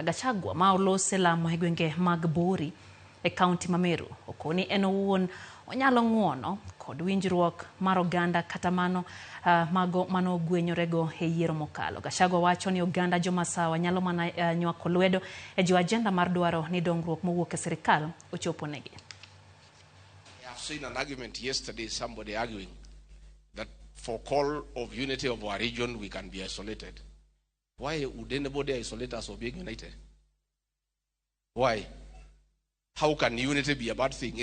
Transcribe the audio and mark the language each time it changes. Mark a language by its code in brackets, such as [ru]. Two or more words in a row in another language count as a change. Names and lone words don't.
[luo] Gachagua ma olose lamo e gwenge mag Buri e kaunti ma Meru okoni en owuon onyalo ng'uono kod winjruok mar oganda kata mano mago mano gwenyorego e yiero mokalo. Gachagua wacho ni oganda jomasawa nyalo mana nywako lwedo e jo agenda mar dwaro ni dongruok mowuok e sirikal ochoponegi. [en] I've seen an argument yesterday, somebody arguing that for call of unity of our region, we can be isolated. Why would anybody isolate us of being united? Why? How can unity be a bad thing?